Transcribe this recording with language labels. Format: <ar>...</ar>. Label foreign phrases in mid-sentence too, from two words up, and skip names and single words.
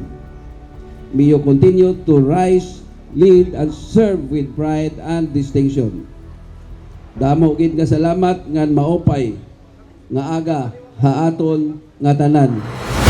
<en>May you continue to rise, lead, and serve with pride and distinction.</en> <war>Damo gid nga salamat ngan maopay nga aga haaton nga tanan.</war>